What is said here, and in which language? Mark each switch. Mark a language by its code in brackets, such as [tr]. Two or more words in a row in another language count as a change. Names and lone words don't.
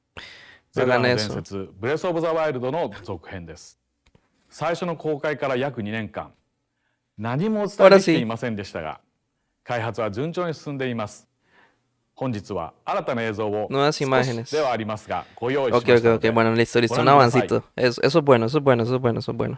[ja] ゼルダの伝説ブレス・オブ・ザ・ワイルドの続編です。最初の公開から約2年間何もお伝えできていませんでしたが、開発は順調に進んでいます。本日は新たな映像を少しではありますがご用意しましたので、 [es] Bueno, listo, listo, un avancito. Eso es bueno, eso es bueno, eso es bueno, eso es bueno.